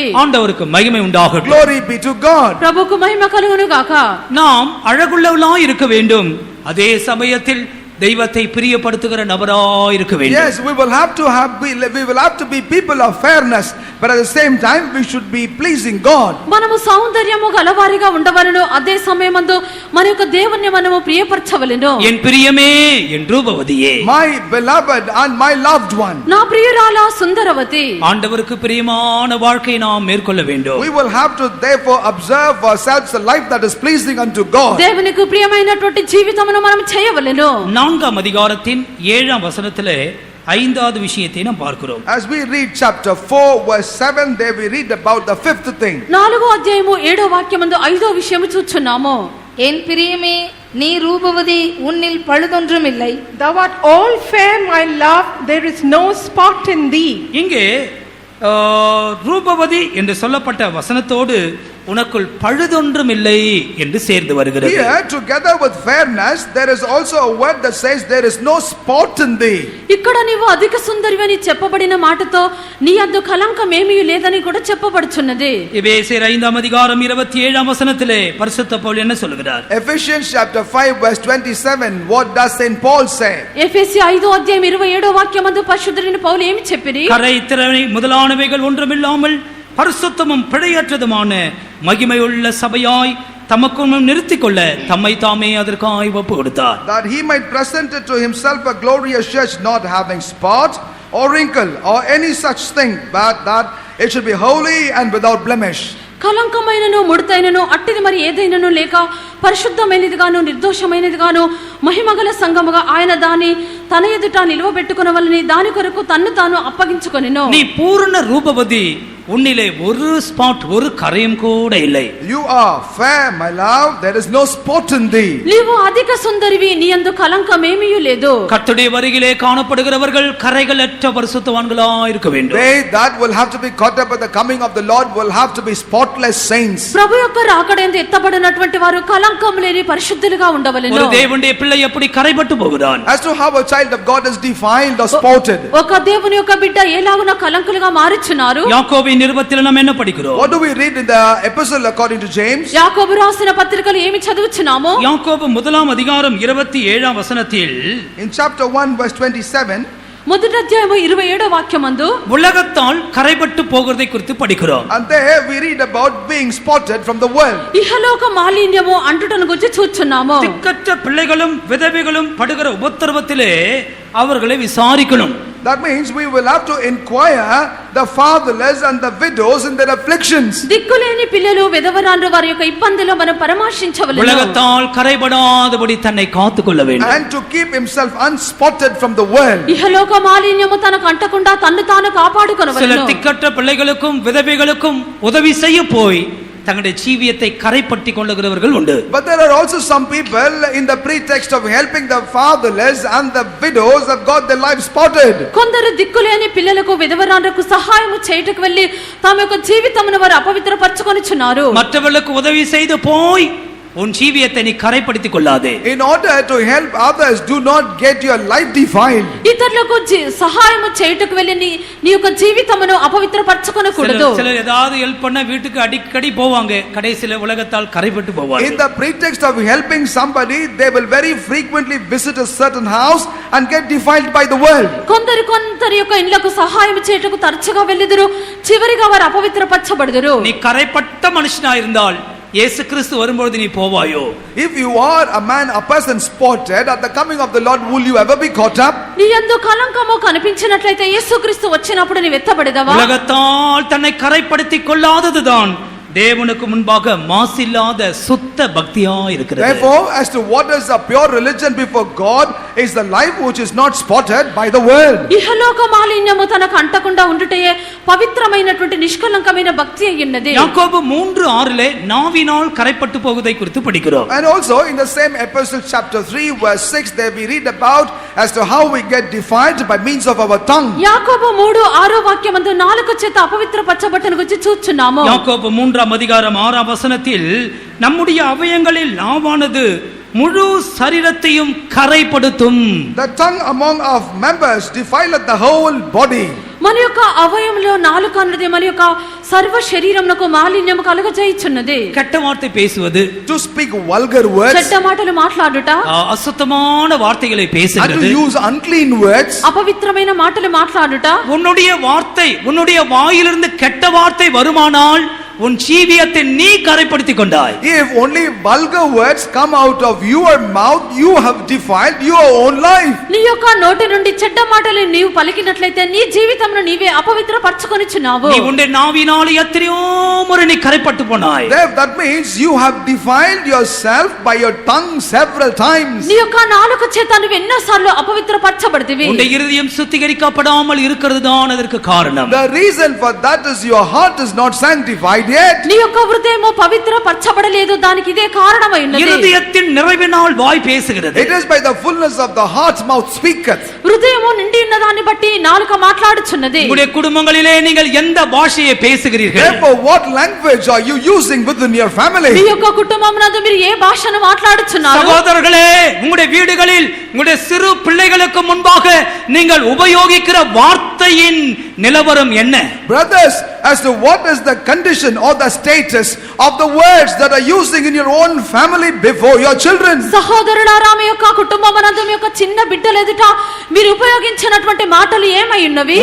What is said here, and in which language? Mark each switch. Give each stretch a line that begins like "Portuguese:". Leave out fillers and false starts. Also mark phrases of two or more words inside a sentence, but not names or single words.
Tamil: ஆண்டவருக்கு மகிமை உண்டாகட்டும்.
English: Glory be to God.
Telugu: ప్రభుకు మహిమ కలుగును గాక.
Tamil: நாம் அழகுள்ளவளாய் இருக்க வேண்டும், அதே சமயத்தில் தெய்வத்தை பிரியப்படுத்துகிற நபராய் இருக்க வேண்டும்.
English: Yes, we will have to be people of fairness, but at the same time we should be pleasing God.
Telugu: మనము సౌందర్యము గలవారిగా ఉండవలెను, అదే సమయమందు మన యొక్క దేవుణ్ణి మనము ప్రియపరచవలెను.
Tamil: என் பிரியமே என் ரூபவதியே,
English: My beloved and my loved one.
Telugu: నా ప్రియురాల సుందరవతి.
Tamil: ஆண்டவருக்கு பிரியமான வாழ்க்கையை நாம் மேற்கொள்ள வேண்டும்.
English: We will have to therefore observe ourselves a life that is pleasing unto God.
Telugu: దేవునికి ప్రియమైనటువంటి జీవితమును మనం చేయవలెను.
Tamil: 4ஆம் அதிகாரத்தின் 7ஆம் வசனத்திலே 5வது விஷயத்தை நாம் பார்க்கிறோம்.
English: As we read chapter 4 verse 7, there we read about the fifth thing.
Telugu: 4వ అధ్యాయము 7వ వాక్యమందు 5వ విషయము చూచున్నాము.
Tamil: என் பிரியமே நீ ரூபவதி உன்னில் பழுதொன்றுமில்லை.
English: Thou art all fair, my love, there is no spot in thee.
Tamil: இங்கே ரூபவதி என்று சொல்லப்பட்ட வசனத்தோடு உனக்குள் பழுதொன்றும் இல்லை என்று சேர்ந்து வருகிறது.
English: Here together with fairness there is also a word that says there is no spot in thee.
Telugu: ఇక్కడ నీవు అధిక సుందరివని చెప్పబడిన మాటతో నీ యందు కళంకమేమీ లేదని కూడా చెప్పబడుచున్నది.
Tamil: எபேசியர் 5ஆம் அதிகாரம் 27ஆம் வசனத்திலே பரிசுத்த பவுல் என்ன சொல்கிறார்?
English: Ephesians chapter 5 verse 27, what does Saint Paul say?
Telugu: ఎఫెసీ 5వ అధ్యాయం 27వ వాక్యమందు పరిశుద్ధుడైన పౌలు ఏమి చెప్పిరి?
Tamil: கரை திறமை முதலானவைகள் ஒன்றுமில்லாமல் பரிசுத்தமும் பிழையற்றதுமான மகிமையுள்ள சபையாய் தமக்கும் நிறுத்திக் கொள்ள தம்மை தாமே அதற்காய் ஒப்பு கொடுத்தார்.
English: That he might present it to himself a glorious church, not having spot or wrinkle or any such thing, but that it should be holy and without blemish.
Telugu: కలంకమైనను ముడతైనను అట్టిది మరి ఏదైనను లేక పరిశుద్ధమైనదిగాను నిర్దోషమైనదిగాను మహిమగల సంఘముగా ఆయన దాన్ని తన ఎదుట నిలువబెట్టుకొనవలని దాని కొరకు తన్ను తాను అప్పగించుకొనెను.
Tamil: நீ பூர்ண ரூபவதி, உன்னிலே ஒரு ஸ்பாட் ஒரு கரையும் கூட இல்லை.
English: You are fair, my love, there is no spot in thee.
Telugu: నీవు అధిక సుందరివి, నీ యందు కలంకమేమీ లేదు.
Tamil: கர்த்தருடைய வருகிலே காணப்படுகிறவர்கள் கரைகளற்ற பரிசுத்தவான்களாய் இருக்க வேண்டும்.
English: They that will have to be caught up at the coming of the Lord will have to be spotless saints.
Telugu: ప్రభు యొక్క రాకడయందు ఎత్తబడినటువంటి వారు కలంకం లేని పరిశుద్ధులుగా ఉండవలెను.
Tamil: ஒரு தேவனுடைய பிள்ளை எப்படி கரைபட்டு போகிறான்?
English: As to how a child of God is defiled or spotted.
Telugu: ఒక దేవుని యొక్క బిడ్డ ఎలాగున కలంకులుగా మారుచున్నారు?
Tamil: யாக்கோபின் நிருபத்தில் நாம் என்ன படிக்கிறோம்?
English: What do we read in the epistle according to James?
Telugu: యాకోబు రాసిన పత్రికలో ఏమి చదువుచున్నామో?
Tamil: யாக்கோபு 1ஆம் அதிகாரம் 27ஆம் வசனத்தில்
English: In chapter 1 verse 27,
Telugu: మొదటి అధ్యాయము 27వ వాక్యమందు
Tamil: உலகத்தால் கரைபட்டு போகிறதை குறித்து படிக்கிறோம்.
English: and there we read about being spotted from the world.
Telugu: ఇహలోక మాలిన్యము అంటుటను గురించి చూచున్నాము.
Tamil: திக்கற்ற பிள்ளைகளும் விதவைகளும் படுகிற உபத்திரவத்திலே அவர்களை விசாரிக்கணும்.
English: That means we will have to inquire the fatherless and the widows in their afflictions.
Telugu: దిక్కులేని పిల్లలు విధవరాండ్రు వారి యొక్క ఇబ్బందిలో మనం పరామర్శించవలెను.
Tamil: உலகத்தால் கரைபடாதபடி தன்னை காத்துக்கொள்ள வேண்டும்.
English: And to keep himself unspotted from the world.
Telugu: ఇహలోక మాలిన్యము తనకు అంటకుండా తన్ను తాను
Tamil: சில
Telugu: కాపాడుకొనవలెను.
Tamil: திக்கற்ற பிள்ளைகளுக்கும் விதவைகளுக்கும் உதவி செய்ய போய் தங்களுடைய ஜீவியத்தை கரைப்பட்டி கொள்ளுகிறவர்கள் உண்டு.
English: But there are also some people in the pretext of helping the fatherless and the widows have got their lives spotted.
Telugu: కొందరు దిక్కులేని పిల్లలకు విధవరాండ్రకు సహాయము చేయుటకు వెళ్ళి తమ యొక్క జీవితమును వారు అపవిత్రపరచుకొనిచున్నారు.
Tamil: மற்றவர்களுக்கு உதவி செய்து போய் உன் ஜீவியத்தை நீ கரைப்படுத்திக் கொள்ளாதே.
English: In order to help others, do not get your life defiled.
Telugu: ఇతరులకు సహాయము చేయుటకు వెళ్ళి నీ యొక్క జీవితమును అపవిత్రపరచుకొనకూడదు.
Tamil: சிலர் ஏதாவது ஹெல்ப் பண்ண வீட்டுக்கு அடிக்கடி போவாங்க, கடைசில உலகத்தால் கரைப்பட்டு போவாங்க.
English: In the pretext of helping somebody, they will very frequently visit a certain house and get defiled by the world.
Telugu: కొందరి యొక్క ఇళ్లకు సహాయం చేయుటకు తరచుగా వెళ్ళిదురు, చివరిగా వారు అపవిత్రపరచబడుదురు.
Tamil: நீ கரைப்பட்ட மனுஷனா இருந்தால் இயேசு கிறிஸ்து வரும்போது நீ போவாயோ?
English: If you are a person spotted at the coming of the Lord, will you ever be caught up?
Telugu: నీ యందు కలంకము కనిపించినట్లయితే యేసుక్రీస్తు వచ్చినప్పుడు నీ వెత్తబడెదవా?
Tamil: உலகத்தால் தன்னை கரைப்படுத்திக் கொள்ளாததுதான் தேவனுக்கு முன்பாக மாசில்லாத சுத்த பக்தியா இருக்கிறது.
English: Therefore, as to what is a pure religion before God is the life which is not spotted by the world.
Telugu: ఇహలోక మాలిన్యము తనకు అంటకుండా ఉండుటయే పవిత్రమైనటువంటి నిష్కలంకమైన భక్తి అయ్యున్నది.
Tamil: யாக்கோபு 3:6 நாவினால் கரைப்பட்டு போவதை குறித்து படிக்கிறோம்.
English: And also in the same epistle chapter 3 verse 6 there we read about as to how we get defiled by means of our tongue.
Telugu: యాకోబు 3:6 వాక్యమందు నాలుక చేత అపవిత్రపరచబట్టను గురించి చూచున్నాము.
Tamil: யாக்கோபு 3:6 நம்முடைய அவயங்களில் நாவானது முழு சரீரத்தையும் கரைப்படுத்தும்.
English: The tongue among our members defileth the whole body.
Telugu: మన యొక్క అవయవంలో నాలుక అన్నది మన యొక్క సర్వ శరీరమునకు మాలిన్యము కలుగజేయుచున్నది.
Tamil: கெட்ட வார்த்தை பேசுவது,
English: To speak vulgar words,
Telugu: చెడ్డ మాటలు మాట్లాడుట,
Tamil: அசுத்தமான வார்த்தைகளை
English: and to
Tamil: பேசுகிறது,
English: use unclean words.
Telugu: అపవిత్రమైన మాటలు మాట్లాడుట.
Tamil: உன்னுடைய வார்த்தை, உன்னுடைய வாயிலிருந்து கெட்ட வார்த்தை வருமானால் உன் ஜீவியத்தை நீ கரைப்படுத்திக் கொண்டாய்.
English: If only vulgar words come out of your mouth, you have defiled your own life.
Telugu: నీ యొక్క నోటి నుండి చెడ్డ మాటలు నీవు పలికినట్లయితే నీ జీవితమును నీవే అపవిత్రపరచుకొనిచున్నావు.
Tamil: நீ உன்னுடைய நாவினால் எத்தனையோ முறை நீ கரைப்பட்டு போனாய்.
English: That means you have defiled yourself by your tongue several times.
Telugu: నీ యొక్క నాలుక చేత నువ్వు ఎన్నోసార్లు అపవిత్రపరచబడితివి.
Tamil: உன்னுடைய இருதயம் சுத்திகரிக்கப்படாமல் இருக்கிறது தான் அதற்கு காரணம்.
English: The reason for that is your heart is not sanctified yet.
Telugu: నీ యొక్క హృదయము పవిత్రపరచబడలేదు, దానికి ఇదే కారణమై ఉన్నది.
Tamil: இருதயத்தின் நிறைவினால் வாய் பேசுகிறது.
English: It is by the fullness of the heart mouth speaketh.
Telugu: హృదయము నిండి ఉన్న దాన్ని బట్టి నాలుక మాట్లాడుచున్నది.
Tamil: உங்களுடைய குடும்பங்களிலே நீங்கள் எந்த பாஷையை பேசுகிறீர்கள்?
English: Therefore, what language are you using within your family?
Telugu: మీ యొక్క కుటుంబమునందు మీరు ఏ భాషను మాట్లాడుచున్నారు?
Tamil: சகோதரர்களே, உங்களுடைய வீடுகளில் உங்களுடைய சிறு பிள்ளைகளுக்கு முன்பாக நீங்கள் உபயோகிக்கிற வார்த்தையின் நிலவரம் என்ன?
English: Brothers, as to what is the condition or the status of the words that are using in your own family before your children?
Telugu: సహోదరులారా, మీ యొక్క కుటుంబమునందు మీ యొక్క చిన్న బిడ్డల ఎదుట మీరు ఉపయోగించినటువంటి మాటలు ఏమై ఉన్నవి?